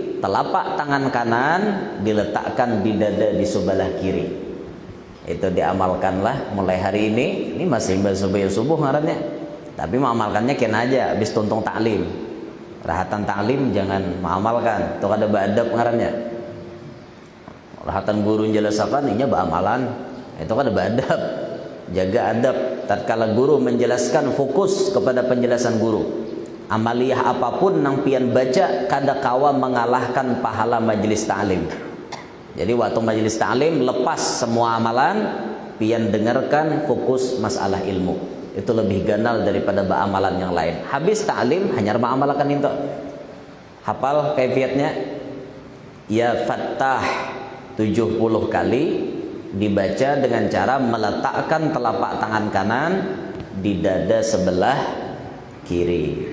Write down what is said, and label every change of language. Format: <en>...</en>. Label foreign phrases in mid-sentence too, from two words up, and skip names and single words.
<bjn>Telapak tangan kanan diletakkan di dada di sebelah kiri. Itu diamalkanlah mulai hari ini. Ini masih sembahyang subuh ngarannya, tapi mengamalkannya kena aja habis tuntung taklim. Rahatan taklim jangan mengamalkan, itu ada beradab ngarannya. Rahatan guru menjelaskan ini beramalan, itu kan ada beradab. Jaga adab tatkala guru menjelaskan, fokus kepada penjelasan guru. Amaliyah apapun nang pian baca kada kawa mengalahkan pahala majelis ta'lim. Jadi waktu majelis ta'lim lepas semua amalan, pian dengarkan, fokus masalah ilmu. Itu lebih ganal daripada amalan yang lain. Habis ta'lim hanya mengamalkan itu. Hafal kaifiatnya? Ya Fattah 70 kali dibaca dengan cara meletakkan telapak tangan kanan di dada sebelah kiri.</bjn>